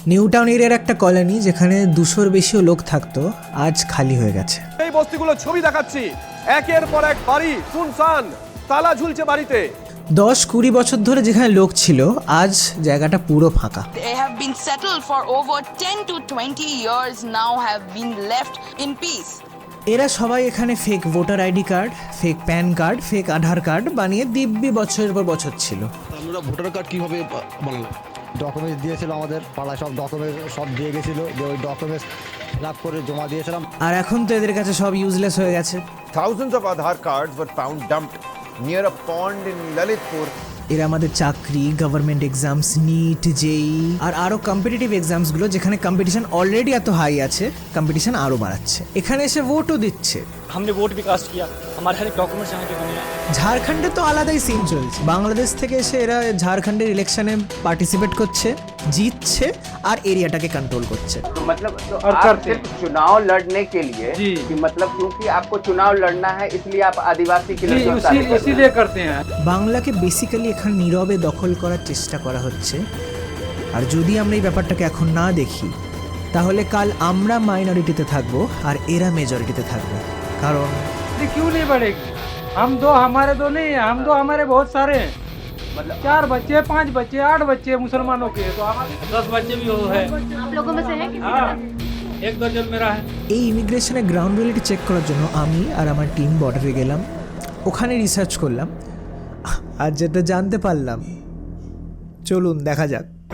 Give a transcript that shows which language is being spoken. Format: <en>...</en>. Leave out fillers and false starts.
<bn>New town এরিয়ার একটা colony যেখানে 200-র বেশিও লোক থাকতো, আজ খালি হয়ে গেছে। এই বস্তিগুলো ছবি দেখাচ্ছি, একের পর এক বাড়ি শুনশান, তালা ঝুলছে বাড়িতে। 10-20 বছর ধরে যেখানে লোক ছিল, আজ জায়গাটা পুরো ফাঁকা।</bn> <en>They have been settled for over 10 to 20 years now, have been left in peace.</en> <bn>এরা সবাই এখানে fake voter ID card, fake pan card, fake আধার কার্ড বানিয়ে দিব্যি বছরের পর বছর ছিল। আমরা ভোটার কার্ড কিভাবে বানালাম? ডকুমেন্টস দিয়েছিল, আমাদের পাড়ায় সব ডকুমেন্টস সব দিয়ে গেছিলো, যে ওই ডকুমেন্টস ফিল আপ করে জমা দিয়েছিলাম। আর এখন তো এদের কাছে সব ইউজলেস হয়ে গেছে।</bn> <en>Thousands of Aadhaar cards were found dumped near a pond in Lalitpur.</en> <bn>এরা আমাদের চাকরি, গভর্নমেন্ট এক্সামস, নিট, জেই আর আরো কম্পিটিটিভ এক্সামসগুলো যেখানে কম্পিটিশন অলরেডি এত হাই আছে, কম্পিটিশন আরো বাড়াচ্ছে। এখানে এসে ভোটও দিচ্ছে।</bn> <hi>हमने वोट भी कास्ट किया, हमारे हर एक डॉक्यूमेंट्स यहाँ के बने हैं।</hi> <bn>ঝাড়খণ্ডে তো আলাদাই সিন চলছে। বাংলাদেশ থেকে এসে এরা ঝাড়খণ্ডের ইলেকশনে পার্টিসিপেট করছে, জিতছে আর এরিয়াটাকে কন্ট্রোল করছে।</bn> <hi>तो मतलब तो आप सिर्फ चुनाव लड़ने के लिए कि मतलब क्योंकि आपको चुनाव लड़ना है इसलिए आप आदिवासी के लिए इसीलिए करते हैं।</hi> <bn>বাংলাকে বেসিক্যালি এখানে নীরবে দখল করার চেষ্টা করা হচ্ছে। আর যদি আমরা এই ব্যাপারটাকে এখন না দেখি, তাহলে কাল আমরা মাইনরিটিতে থাকবো আর এরা মেজরিটিতে থাকবে। কারণ</bn> <hi>क्यों नहीं बढ़ेगी? हम दो हमारे दो नहीं है, हम दो हमारे बहुत सारे हैं। मतलब 4 बच्चे, 5 बच्चे, 8 बच्चे मुसलमानों के, तो हमारे 10 बच्चे भी वो है। आप लोगों में से है किसी हाँ, 1 दर्जन मेरा है।</hi> <bn>এই ইমিগ্রেশনের গ্রাউন্ড রিয়েলিটি চেক করার জন্য আমি আর আমার টিম বর্ডারে গেলাম, ওখানে রিসার্চ করলাম আর যেটা জানতে পারলাম, চলুন দেখা যাক।</bn>